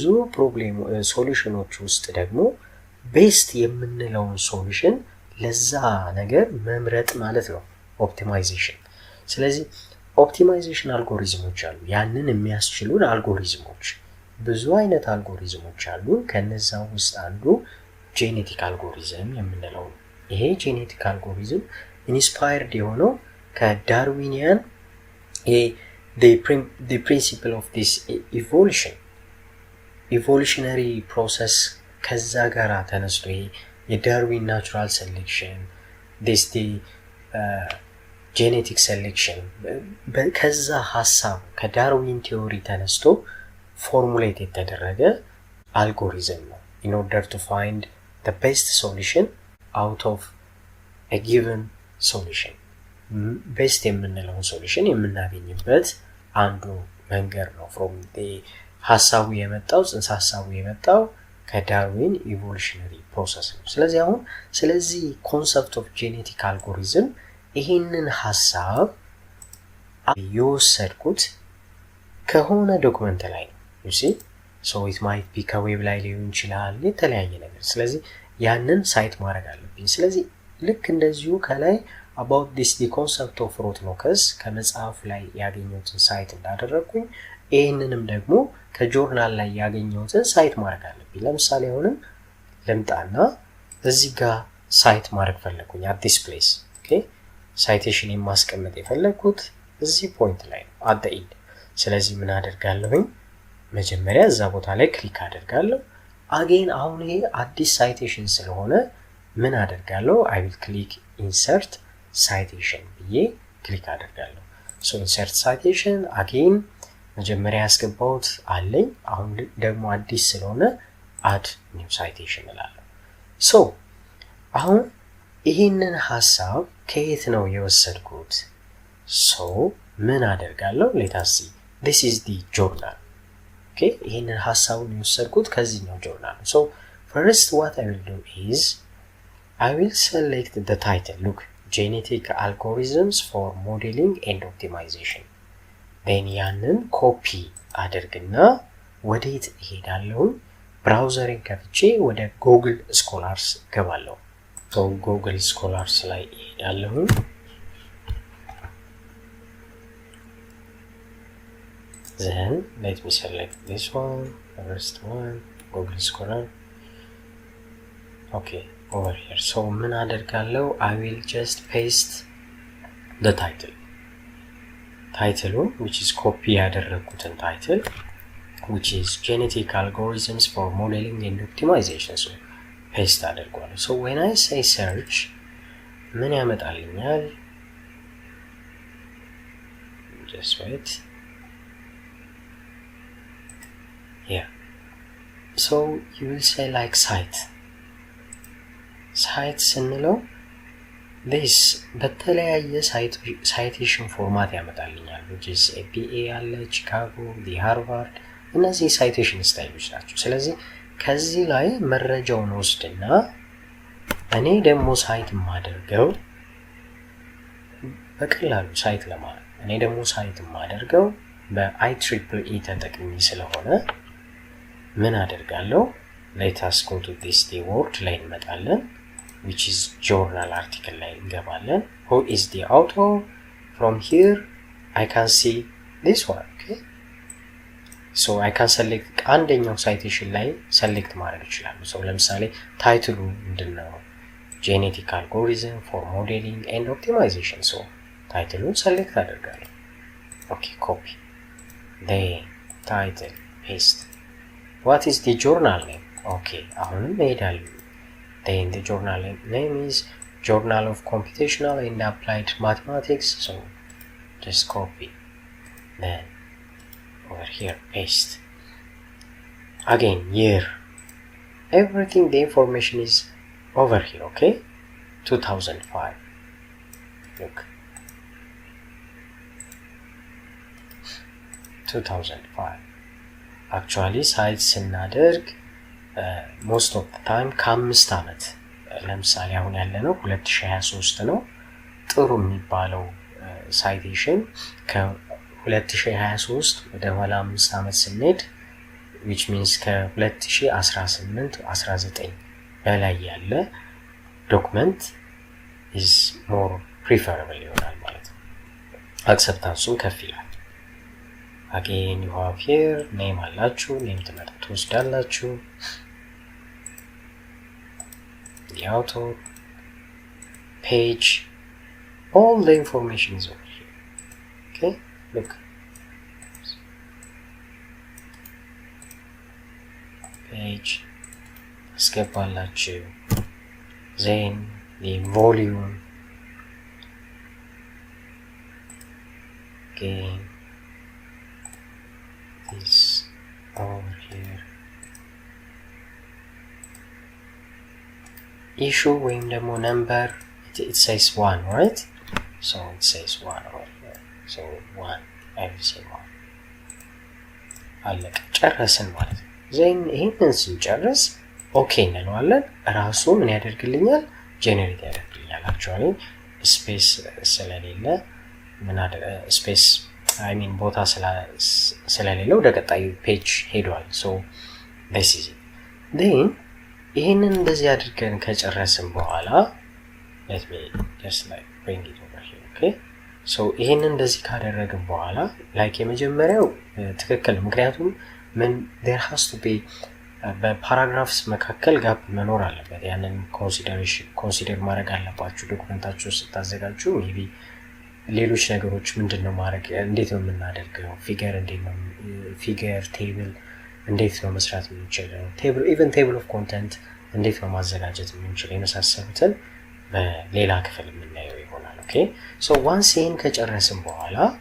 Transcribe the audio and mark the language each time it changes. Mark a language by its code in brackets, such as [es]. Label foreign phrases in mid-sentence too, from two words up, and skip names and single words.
[am] ፕሮብሌም ሶሉሽኖች ውስጥ ደግሞ ቤስት የምንለውን ሶሉሽን ለዛ ነገር መምረጥ ማለት ነው ኦፕቲማይዜሽን። ስለዚህ ኦፕቲማይዜሽን አልጎሪዝሞች አሉ። ያንን የሚያስችሉን አልጎሪዝሞች ብዙ አይነት አልጎሪዝሞች አሉ። ከነዛ ውስጥ አንዱ [en] genetic algorithm [am] የምንለው ነው። ይሄ [en] genetic algorithm [am] ኢንስፓየርድ የሆነው ከዳርዊኒያን [en] the principle of this evolutionary process [am] ከዛ ጋር ተነስቶ የዳርዊን [en] natural selection this the genetic selection [am] ከዛ ሐሳብ ከዳርዊን ቲዮሪ ተነስቶ ፎርሙሌት የተደረገ አልጎሪዝም ነው in [en] order to find the best solution out of a given solution [am] best የምንለውን ሶሉሽን የምናገኝበት አንዱ መንገድ ነው [en] from the [am] ሐሳቡ የመጣው ጽንሰ ሐሳቡ የመጣው ከዳርዊን [en] evolutionary process [am] ነው ስለዚህ [en] concept of genetic algorithm [am] ይሄንን ሐሳብ የወሰድኩት ከሆነ ዶክመንት ላይ ነው [en] you see so it might be [am] ከዌብ ላይ ሊሆን ይችላል የተለያየ ነገር ስለዚህ ያንን ሳይት ማድረግ አለብኝ ስለዚህ ልክ እንደዚሁ ከላይ [en] about this the concept of root locus [am] ከመጽሐፍ ላይ ያገኘሁትን ሳይት እንዳደረኩኝ ይሄንንም ደግሞ ከጆርናል ላይ ያገኘሁትን ሳይት ማድረግ አለብኝ ለምሳሌ አሁንም ለምጣና እዚህ ጋር ሳይት ማድረግ ፈለኩኝ [en] at this place okay citation [am] የማስቀመጥ የፈለኩት እዚህ ፖይንት ላይ ነው [en] at the end [am] ስለዚህ ምን አደርጋለሁኝ መጀመሪያ እዛ ቦታ ላይ ክሊክ አደርጋለሁ again አሁን ይሄ አዲስ citation ስለሆነ ምን አደርጋለሁ [en] I will click insert citation [am] ብዬ ክሊክ አደርጋለሁ [en] so insert citation again [am] መጀመሪያ ያስገባሁት አለኝ አሁን ደግሞ አዲስ ስለሆነ [en] add new citation [am] እላለሁ so አሁን ይሄንን ሐሳብ ከየት ነው የወሰድኩት so ምን አደርጋለሁ [en] let us see this is the journal okay [am] ይሄንን ሐሳቡን የወሰድኩት ከዚህኛው ጆርናል [en] so first what I will do is I will select the title look genetic algorithms for modeling and optimization then [am] ያንን ኮፒ አድርግና ወዴት እሄዳለሁ ብራውዘርን ከፍቼ ወደ ጉግል ስኮላርስ ገባለሁ [en] so [am] ጉግል ስኮላርስ ላይ እሄዳለሁ [en] then let me select this one first one google scholar okay over here so [am] ምን አደርጋለሁ [en] I will just paste the title which is copy ያደረኩትን title which is genetic algorithms for modeling and optimization so paste አደርጋለሁ so when I say search [am] ምን ያመጣልኛል [en] just wait yeah so you will say like [am] site ስንለው this በተለያየ citation format ያመጣልኛል [en] which is APA [am] ያለ [en] Chicago the Harvard [am] እነዚህ citation ስታይሎች ናቸው ስለዚህ ከዚህ ላይ መረጃውን ወስድና እኔ ደግሞ ሳይት ማደርገው በቀላሉ ሳይት ለማለት እኔ ደግሞ ሳይት ማደርገው በIEEE ተጠቅሜ ስለሆነ ምን አደርጋለሁ [en] let us go to this the word [am] ላይ እንመጣለን [en] which is journal article [am] ላይ እንገባለን [en] who is the author from here I can see this one okay so I can select አንደኛው [am] citation ላይ select ማድረግ ይችላል so ለምሳሌ ታይትሉ ምንድነው [en] genetic algorithm for modeling and optimization so ታይትሉን select አደርጋለሁ okay copy the title paste what is the journal name okay [am] አሁንም እሄዳለሁ [en] then the journal name is Journal of Computational and Applied Mathematics so just copy then over here paste again year everything the information is over here okay [am] 2005 look 2005 actually sites ስናደርግ [en] most of the time [am] ከ5 አመት ለምሳሌ አሁን ያለነው 2023 ነው ጥሩ የሚባለው citation ከ2023 ወደ ኋላ 5 አመት ስንሄድ which means ከ2018 19 በላይ ያለ [en] document is more preferable [am] ይሆናል ማለት ነው acceptance-ው ከፍ ይላል [en] again you have here name [am] አላችሁ name ትወስዳላችሁ [en] the author page all the information is over here okay look page አስገባላችሁ then the volume again this over here issue [am] ወይም ደግሞ [en] number it says 1 right so it says 1 over here so 1 I will say 1 [am] አለቀ ጨረስን ማለት ነው then ይሄንን ስንጨርስ ኦኬ እንለዋለን ራሱ ምን ያደርግልኛል ጄኔሬት ያደርግልኛል actually ስፔስ ስለሌለ ምን አደረ ስፔስ [en] I mean [am] ቦታ ስለሌለው ወደ ቀጣዩ ፔጅ ሄዷል [en] so this is it then [am] ይሄንን እንደዚህ አድርገን ከጨረስን በኋላ [en] let me just like bring it over here okay so [am] ይሄንን እንደዚህ ካደረግን በኋላ like የመጀመሪያው ትክክል ምክንያቱም ምን [en] there has to be [am] በፓራግራፍስ መካከል ጋፕ መኖር አለበት ያንን ኮንሲደር ማድረግ አለባችሁ ዶክመንታችሁን ስታዘጋጁ maybe ሌሎች ነገሮች ምንድነው ማድረግ እንዴት ነው የምናደርገው ፊገር እንዴት ነው ፊገር ቴብል እንዴት ነው መስራት የምንችለው ቴብል ኢቭን [en] table of content [am] እንዴት ነው ማዘጋጀት የምንችለው የመሳሰሉትን በሌላ ክፍል የምናየው ይሆናል [en] okay so once [am] ይሄን ከጨረስን በኋላ